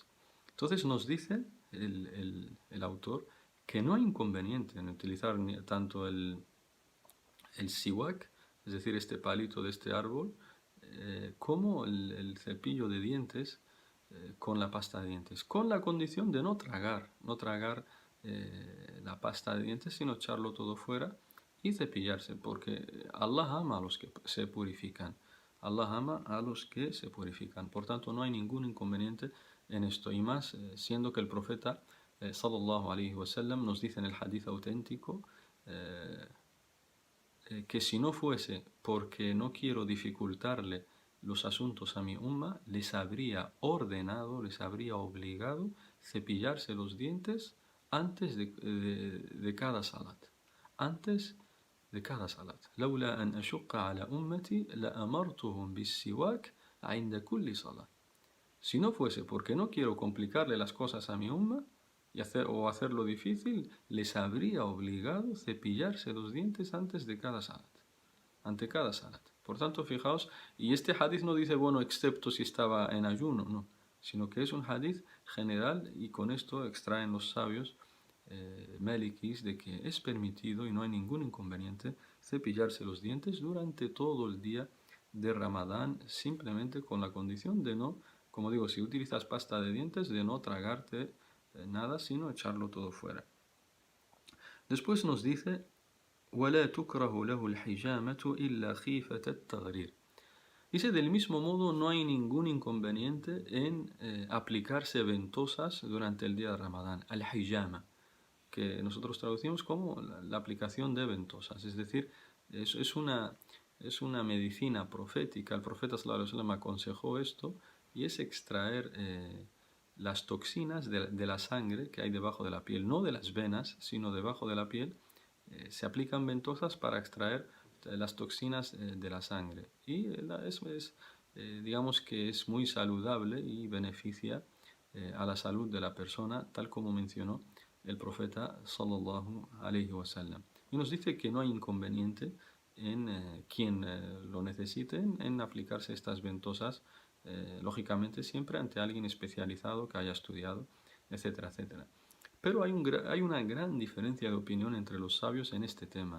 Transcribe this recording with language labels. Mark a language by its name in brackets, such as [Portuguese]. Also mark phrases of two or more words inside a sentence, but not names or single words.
[Spanish] Entonces nos dice el autor que no hay inconveniente en utilizar tanto el siwak, es decir, este palito de este árbol, como el cepillo de dientes con la pasta de dientes, con la condición de no tragar la pasta de dientes, sino echarlo todo fuera y cepillarse, porque Allah ama a los que se purifican. Allah ama a los que se purifican. Por tanto, no hay ningún inconveniente en esto. Y más, siendo que el profeta, [Arabic] صلى الله عليه وسلم, [Spanish] nos dice en el hadith auténtico, que si no fuese porque no quiero dificultarle los asuntos a mi umma, les habría ordenado, les habría obligado cepillarse los dientes antes de cada salat. Antes de cada salat. [Arabic] لولا أن أشق على أمتي لأمرتهم بالسواك عند كل صلاة. [Spanish] Si no fuese porque no quiero complicarle las cosas a mi umma o hacerlo difícil, les habría obligado cepillarse los dientes antes de cada salat. Ante cada salat. Por tanto, fijaos, y este hadith no dice, bueno, excepto si estaba en ayuno, no, sino que es un hadith general y con esto extraen los sabios malikis de que es permitido y no hay ningún inconveniente cepillarse los dientes durante todo el día de Ramadán, simplemente con la condición de no, como digo, si utilizas pasta de dientes, de no tragarte nada, sino echarlo todo fuera. Después nos dice, [Arabic] وَلَا تُكْرَهُ لَهُ الْحِجَامَةُ إِلَّا خِيفَةَ التَّغْرِيرِ. [Spanish] Dice, del mismo modo, no hay ningún inconveniente en aplicarse ventosas durante el día de Ramadán, al-hijama, que nosotros traducimos como la aplicación de ventosas, es decir, es una medicina profética. El profeta [Arabic] صلى الله عليه وسلم [Spanish] aconsejó esto y es extraer las toxinas de la sangre que hay debajo de la piel, no de las venas, sino debajo de la piel. Se aplican ventosas para extraer las toxinas de la sangre y digamos que es muy saludable y beneficia a la salud de la persona, tal como mencionó el profeta [Arabic] صلى الله عليه وسلم. [Spanish] Y nos dice que no hay inconveniente en quien lo necesite en aplicarse estas ventosas, lógicamente siempre ante alguien especializado que haya estudiado, etcétera, etcétera. Pero hay una gran diferencia de opinión entre los sabios en este tema.